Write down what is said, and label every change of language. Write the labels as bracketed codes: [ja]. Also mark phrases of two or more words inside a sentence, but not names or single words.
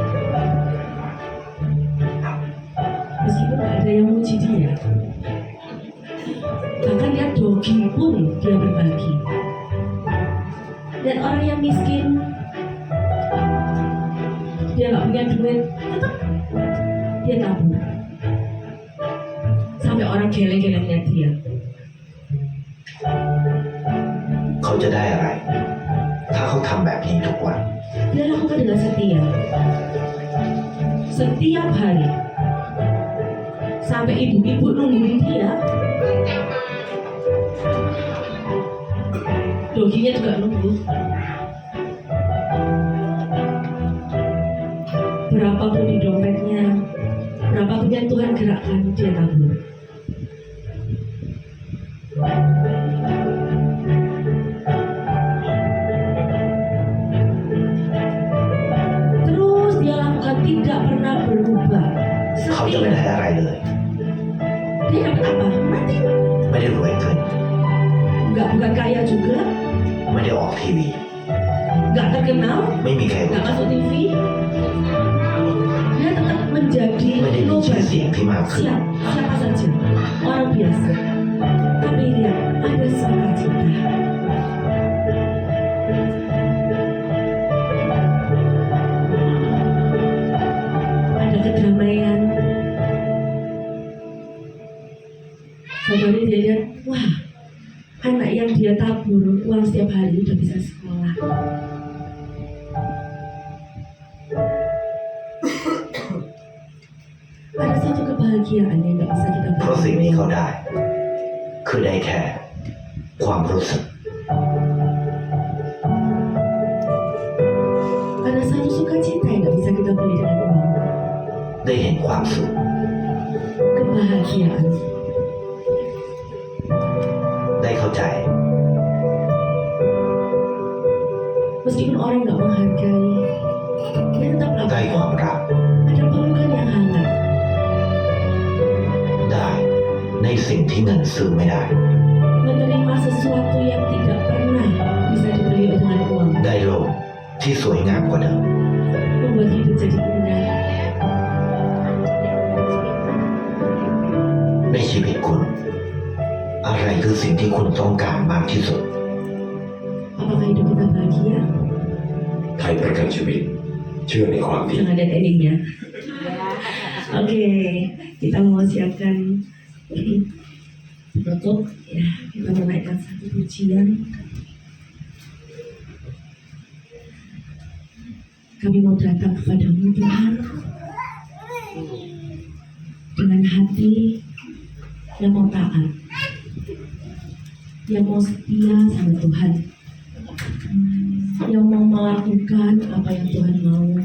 [id] Meskipun tidak ada yang memuji dia, bahkan dia dogi pun dia berbagi. Dan orang yang miskin, dia nggak punya duit, tetap dia tabur. Sampai orang geleng-geleng lihat dia. [th] เขาจะได้อะไร ถ้าเขาทำแบบนี้ทุกวัน [id] Dia lakukan dengan setia. Setiap hari. Sampai ibu-ibu nungguin dia. Doginya juga nunggu. Berapapun di dompetnya, berapapun yang Tuhan gerakkan, dia tabur. Terus dia lakukan, tidak pernah berubah. [th] เขาจะไม่ได้ [id] Setia. [th] อะไรเลย [id] Dia dapat apa? Mati. [th] ไม่ได้รวยขึ้น [id] Bukan kaya juga, [th] ไม่ได้ออกทีวี [id] nggak terkenal, [th] ไม่มีใครรู้ [id] nggak masuk TV. Dia tetap menjadi [th] ไม่ได้มีชื่อ [id] nobody. [th] เสียงที่มากขึ้น [id] Siapa saja, orang biasa. Tapi lihat, ada sukacita. Ada kedamaian. Saudari dia lihat, wah, anak yang dia tabur uang setiap hari udah bisa sekolah. Ada satu kebahagiaan yang nggak bisa kita [th] เพราะสิ่ง [id] beli. [th] ที่เขาได้ คือได้แค่ความรู้สึก [id] Ada satu sukacita yang nggak bisa kita beli dengan uang. [th] ได้เห็นความสุข [id] Kebahagiaan. [th] ได้เข้าใจ [id] Meskipun orang nggak menghargai, dia tetap [th] ได้ความ [id] lakukan. [th] รัก [id] Ada pelukan yang hangat. [th] ได้ในสิ่งที่เงินซื้อไม่ได้ [id] Menerima sesuatu yang tidak pernah bisa dibeli dengan uang. [th] ได้โลกที่สวยงามกว่าเดิม [id] Membuat hidup jadi indah. [th] ในชีวิตคุณ อะไรคือสิ่งที่คุณต้องการมากที่สุด [id] Apakah hidup kita bahagia? [th] ไทยประกันชีวิตเชื่อในความดี [id] Jangan ada endingnya. Oke, kita mau siapkan penutup. Ya, kita menaikkan satu pujian. Kami mau datang kepadamu Tuhan dengan hati yang mau taat, yang mau setia sama Tuhan, yang mau melakukan apa yang Tuhan mau.